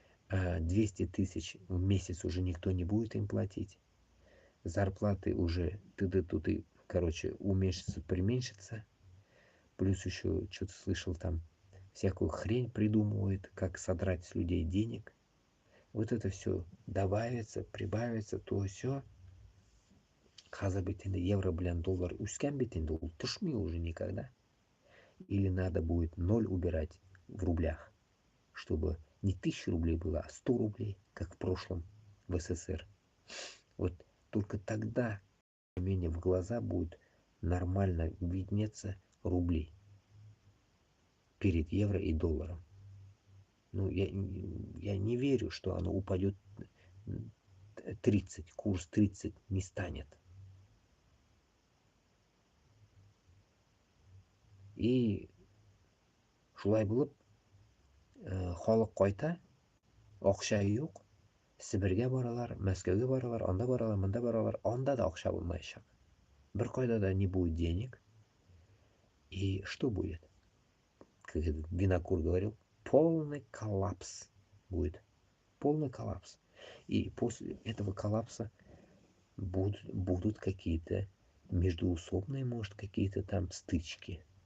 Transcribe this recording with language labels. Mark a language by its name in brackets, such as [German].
[Russian] 200 тысяч в месяц уже никто не будет им платить, зарплаты уже ты, короче, уменьшится, применьшится, плюс еще что-то слышал там, всякую хрень придумывают, как содрать с людей денег. Вот это все добавится, прибавится, то все. [Tatar] Қазір бит енді евро белән доллар үскән бит инде, ул төшми [Russian] уже никогда. Или надо будет ноль убирать в рублях, чтобы не 1000 рублей было, а 100 рублей, как в прошлом в СССР. Вот только тогда менее в глаза будет нормально виднеться рублей перед евро и долларом. Ну, я не верю, что оно упадет 30, курс 30 не станет. [Tatar] И шулай булып, халык кайта, акча юк, Себергә баралар, Мәскәүгә баралар, анда баралар, монда баралар, анда да акча булмаячак. Бер кайда да [Russian] не будет денег. И что будет? Как этот Винокур говорил, полный коллапс будет. Полный коллапс. И после этого коллапса будут какие-то междуусобные, может, какие-то там стычки.